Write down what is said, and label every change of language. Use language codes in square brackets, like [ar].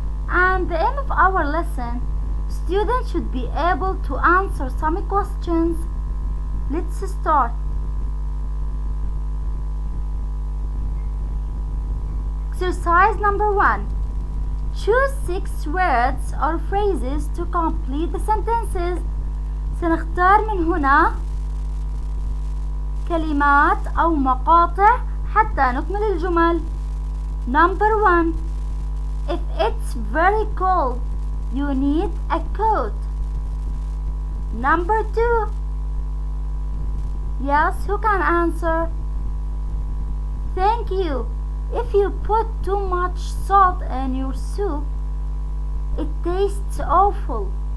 [en] And the aim of our lesson, students should be able to answer some questions. Let's start. Exercise number 1. Choose 6 words or phrases to complete the sentences. [ar] سنختار من هنا كلمات أو مقاطع حتى نكمل الجمل. [en] Number 1. If it's very cold, you need a coat. Number 2. Yes, who can answer? Thank you. If you put too much salt in your soup, it tastes awful.